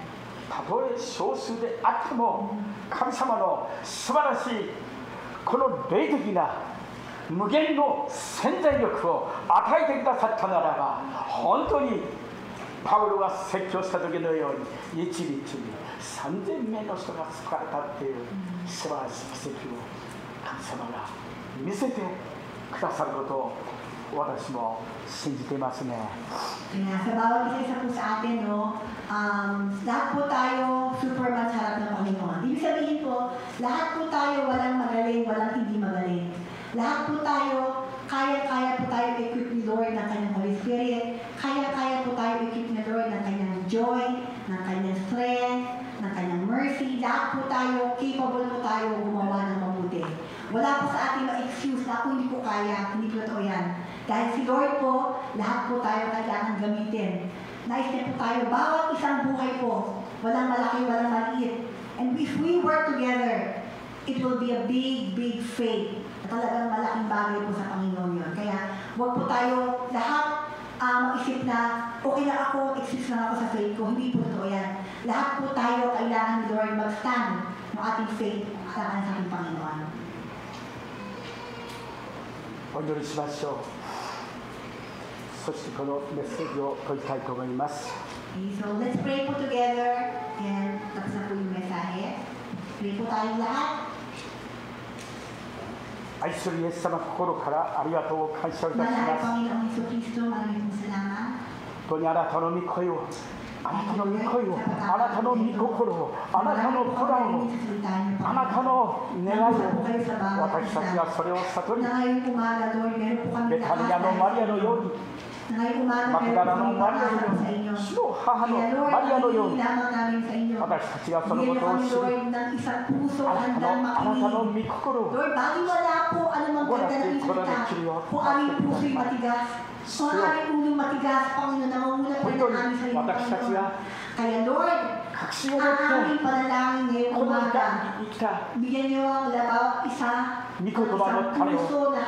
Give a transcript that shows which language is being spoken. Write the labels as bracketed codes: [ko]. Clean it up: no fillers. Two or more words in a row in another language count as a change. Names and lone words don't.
[ja] たとえ少数であっても神様の素晴らしいこの霊的な無限の潜在力を与えてくださったならば本当にパウロが説教した時のように一日に3000名の人が救われたっていう素晴らしい奇跡を神様が見せてくださることを私も信じていますね。 [tl] Kaya sa bawat isa po sa atin, no, lahat po tayo superman sa harap ng Panginoon. Ibig sabihin po, lahat po tayo walang magaling, walang hindi magaling. Lahat po tayo, kaya po tayo equip ni Lord ng kanyang [en] Holy Spirit. [tl] Kaya po tayo equip ni Lord ng kanyang joy, ng kanyang strength, ng kanyang mercy. Lahat po tayo, capable po tayo gumawa ng mabuti. Wala po sa ating ma-excuse na ako hindi po kaya, hindi po totoo yan. Dahil si Lord po, lahat po tayo kailangan gamitin. Nais niya po tayo, bawat isang buhay po, walang malaki, walang maliit. [en] And if we work together, it will be a big faith. [tl] Talagang malaking bagay po sa Panginoon yun. Kaya huwag po tayo lahat mag-isip na okay na ako, exist lang ako sa faith ko. Hindi po totoo yan. Lahat po tayo kailangan ni Lord mag-stand ng ating faith sa ating Panginoon. [ja] お祈りしましょう。そしてこのメッセージを解きたいと思います。 [en] Okay, so let's pray po together and [tl] tapos na po yung mensahe. Pray po tayong lahat. [ja] 愛するイエス様、心からありがとうを感謝いたし [tl] Mahal [ja] ます。 [tl] Panginoong Jesucristo, maraming salamat. [ja] 本当にあなたの御声を、あなたの御声を、あなたの御心を、あなたのプランを、あなたの願いを、私たちがそれを悟り、ベタニアのマリアのように、マクダラのマリアのように、主の母のマリアのように、私たちがそのことを知り、あなたの御心を、 [tl] Lord, bakit wala po anumang ganda na isalita kung aming puso'y matigas? Kung aming ulong matigas, Panginoon, nangunguna po ng aming sarili, Panginoon. Kaya Lord, ang aming panalangin ngayong umaga, bigyan niyo ang bawat isa isang puso na